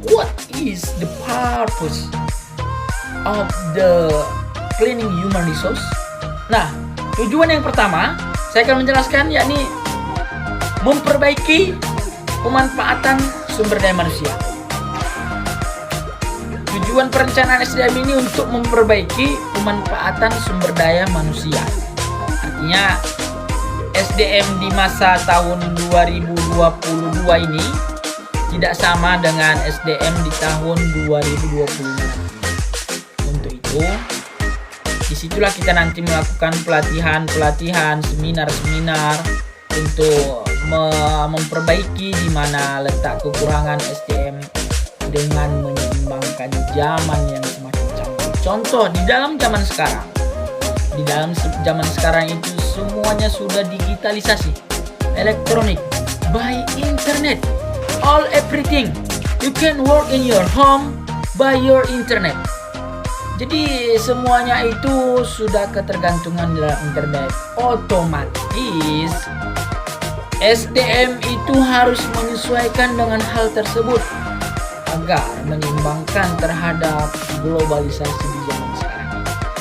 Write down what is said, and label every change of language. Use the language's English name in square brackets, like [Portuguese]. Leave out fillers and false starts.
[English] What is the purpose of the planning human resource? [Indonesian] Nah, tujuan yang pertama saya akan menjelaskan, yakni memperbaiki pemanfaatan sumber daya manusia. Tujuan perencanaan SDM ini untuk memperbaiki pemanfaatan sumber daya manusia. Artinya SDM di masa tahun 2022 ini tidak sama dengan SDM di tahun 2025 nanti. Untuk itu, disitulah kita nanti melakukan pelatihan, seminar-seminar untuk memperbaiki di mana letak kekurangan SDM dengan menyeimbangkan zaman yang semakin canggih. Contoh di dalam zaman sekarang. Di dalam zaman sekarang itu semuanya sudah digitalisasi, elektronik, [English] by internet, all everything. You can work in your home by your internet. [Indonesian] Jadi semuanya itu sudah ketergantungan dalam internet. Otomatis SDM itu harus menyesuaikan dengan hal tersebut agar menyeimbangkan terhadap globalisasi di zaman sekarang ini.